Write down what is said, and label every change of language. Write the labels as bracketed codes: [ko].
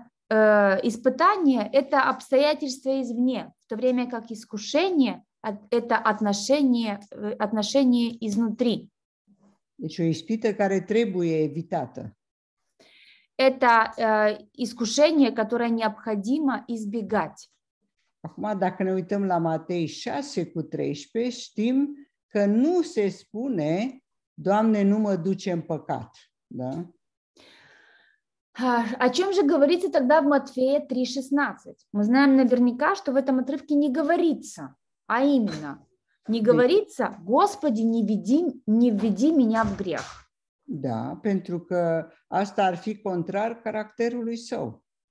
[ru] Испытание – это обстоятельства извне, в то время как искушение – это отношение изнутри. [ro] Deci o ispită care trebuie evitată. [ru] Это искушение, которое необходимо избегать. [ro] Acum, dacă ne uităm la Matei 6:13, știm că nu se spune, Doamne, nu mă duce în păcat. Da? [ru] О чем же говорится тогда в Матфея 3:16? Мы знаем наверняка, что в этом отрывке не говорится, а именно, не говорится, Господи, не введи меня в грех. [ro] Da, pentru că asta ar fi contrar caracterului său.